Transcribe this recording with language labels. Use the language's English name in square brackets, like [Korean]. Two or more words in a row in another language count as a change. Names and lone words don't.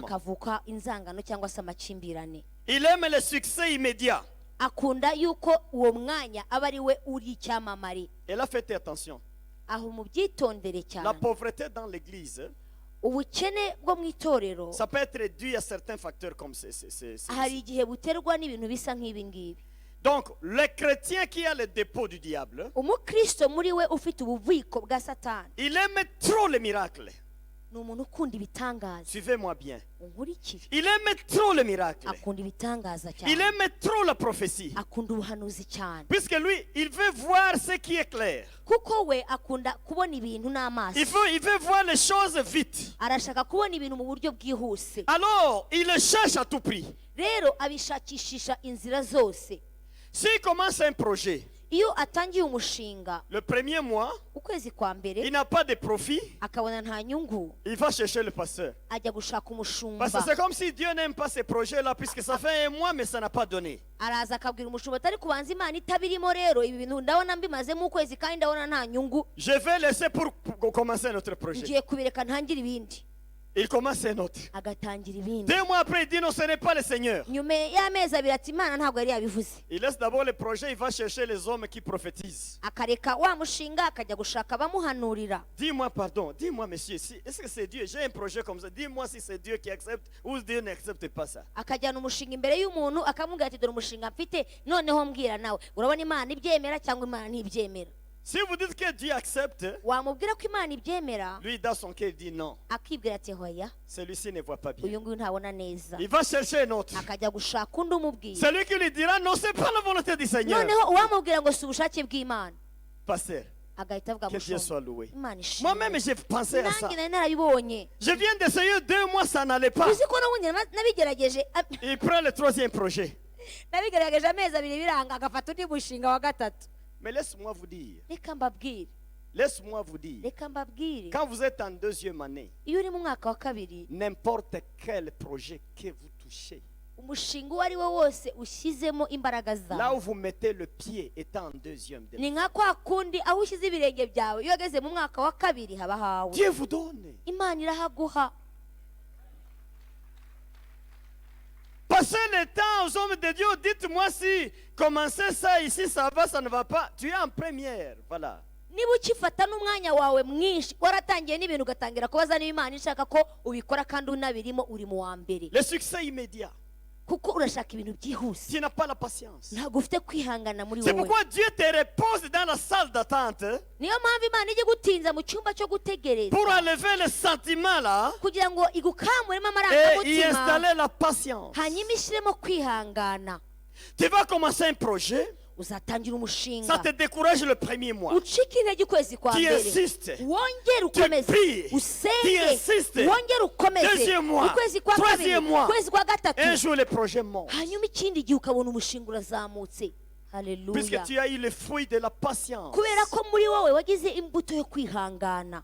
[Kinyarwanda] hakavuka inzangano cyangwa se amakimbirane. [French] Il aime le succès immédiat. [Kinyarwanda] Akunda yuko uwo mwanya aba ari we uri icyamamare. [French] Et là, faites attention. [Kinyarwanda] Aho mubyitondere [French] La [Kinyarwanda] cyane. [French] pauvreté dans l'église, [Kinyarwanda] Ubukene bwo mu itorero [French] ça peut être dû à certains facteurs comme [Kinyarwanda] hari igihe buterwa n'ibintu bisa nk'ibi ngibi. [French] Donc, le chrétien qui a le dépôt du diable, [Kinyarwanda] Umukristo muri we ufite ububiko bwa Satani [French] il aime trop les miracles. [Kinyarwanda] ni umuntu ukunda ibitangaza. [French] Suivez-moi bien. [Kinyarwanda] Unkurikire. [French] Il aime trop les miracles. [Kinyarwanda] Akunda ibitangaza [French] Il [Kinyarwanda] cyane. [French] aime trop la prophétie. [Kinyarwanda] Akunda ubuhanuzi cyane. [French] Puisque lui, il veut voir ce qui est clair. [Kinyarwanda] Kuko we akunda kubona ibintu n'amaso. [French] Il veut voir les choses vite. [Kinyarwanda] Arashaka kubona ibintu mu buryo bwihuse. [French] Alors, il le cherche à tout prix. [Kinyarwanda] Rero abishakishisha inzira zose. [French] S'il commence un projet, [Kinyarwanda] Iyo atangiye umushinga [French] le premier mois, [Kinyarwanda] ukwezi kwa [French] il [Kinyarwanda] mbere [French] n'a pas de profit, [Kinyarwanda] akabona nta nyungu, [French] il va chercher le pasteur. [Kinyarwanda] ajya gushaka [French] Parce [Kinyarwanda] umushumba. [French] que c'est comme si Dieu n'aime pas ces projets-là, puisque ça fait un mois, mais ça n'a pas donné. [Kinyarwanda] Araza akabwira umushumba atari kubanza Imana itabirimo, rero ibi bintu ndabona mbimazemo ukwezi kandi ndabona nta nyungu, [French] Je vais laisser pour commencer notre projet. [Kinyarwanda] ngiye kubireka ntangire ibindi. [French] Il commence un autre. [Kinyarwanda] Agatangira ibindi. [French] 2 mois après, il dit non, ce n'est pas le Seigneur. [Kinyarwanda] Nyuma y'amezi abiri ati Imana ntabwo yari yabivuze. [French] Il laisse d'abord le projet, il va chercher les hommes qui prophétisent. Akareka wa mushinga akajya gushaka abamuhanurira. Dis-moi, pardon, dis-moi, monsieur, est-ce que c'est Dieu? J'ai un projet comme ça. Dis-moi si c'est Dieu qui accepte ou Dieu n'accepte pas ça. [Kinyarwanda] Akajyana umushinga imbere y'umuntu akamubwira ati dore umushinga mfite, noneho mbwira nawe urabona Imana ibyemera cyangwa Imana ntibyemera. [French] Si vous dites que Dieu accepte, [Kinyarwanda] Wamubwira ko Imana ibyemera, [French] lui, dans son cœur, il dit non. [Kinyarwanda] akibwira ati hoya, [French] Celui-ci ne voit pas bien. [Kinyarwanda] uyu nguyu ntabona neza. [French] Il va chercher un autre. [Kinyarwanda] Akajya gushaka undi umubwira. [French] Celui qui lui dira non, c'est pas la volonté du Seigneur. [Kinyarwanda] Noneho uwamubwira ngo si ubushake bw'Imana, [French] Pasteur, [Kinyarwanda] agahita avuga [French] que Dieu [Kinyarwanda] mushumba, [French] soit loué. [Kinyarwanda] Imana ishimwe. [French] Moi-même, j'ai pensé à ça. [Kinyarwanda] Nanjye nari narabibonye. [French] Je viens d'essayer 2 mois, ça n'allait pas. [Kinyarwanda] Uzi ko n'ubundi nabigerageje, [French] Il prend le 3e projet. [Kinyarwanda] nabigerageje amezi abiri biranga, agafata undi mushinga wa gatatu. [French] Mais laisse-moi vous dire, [Kinyarwanda] Reka mbabwire, [French] laisse-moi vous dire, [Kinyarwanda] reka mbabwire, [French] quand vous êtes en 2e année, [Kinyarwanda] iyo uri mu mwaka wa kabiri, [French] n'importe quel projet que vous touchez, [Kinyarwanda] umushinga uwo ari wo wose ushyizemo imbaraga [French] là [Kinyarwanda] zawe, [French] où vous mettez le pied étant en 2e, [Kinyarwanda] ni nka kwa kundi aho ushyize ibirenge byawe iyo wageze mu mwaka wa kabiri haba hawe. [French] Dieu vous donne. [Kinyarwanda] Imana irahaguha. [French] Passez le temps aux hommes de Dieu, dites-moi si commencer ça ici, ça va, ça ne va pas. Tu es en première, voilà. [Kinyarwanda] Niba ukifata n'umwanya wawe mwinshi waratangiye n'ibintu ugatangira kubaza niba Imana ishaka ko ubikora kandi unabirimo, uri mu wa mbere, [French] Le succès immédiat. [Kinyarwanda] kuko urashaka ibintu byihuse, [French] Tu n'as pas la patience. [Kinyarwanda] ntabwo ufite kwihangana muri [French] C'est [Kinyarwanda] wowe. [French] pourquoi Dieu te repose dans la salle d'attente [Kinyarwanda] Niyo mpamvu Imana ijya gutinza mu cyumba cyo gutegereza [French] pour enlever le sentiment là [Kinyarwanda] kugira ngo igukamuremo [French] et y [Kinyarwanda] amarangamutima, [French] installer la patience. [Kinyarwanda] hanyuma ishyiremo kwihangana. [French] Tu vas commencer un projet, [Kinyarwanda] Uzatangira [French] ça [Kinyarwanda] umushinga, [French] te décourage le premier mois. [Kinyarwanda] ucike intege ukwezi kwa [French] Tu [Kinyarwanda] mbere, [French] insistes. [Kinyarwanda] wongere [French] Tu [Kinyarwanda] ukomeze, [French] pries. Tu [Kinyarwanda] usenge, [French] insistes. [Kinyarwanda] wongere ukomeze, [French] Deuxième mois. [Kinyarwanda] ukwezi kwa kabiri, [French] Troisième mois. [Kinyarwanda] ukwezi kwa [French] Un [Kinyarwanda] gatatu, [French] jour, le projet monte. [Kinyarwanda] hanyuma ikindi gihe ukabona umushinga urazamutse. [French] Puisque [Kinyarwanda] Haleluya. [French] tu as eu le fruit de la patience. [Kinyarwanda] Kubera ko muri wowe wagize imbuto yo kwihangana.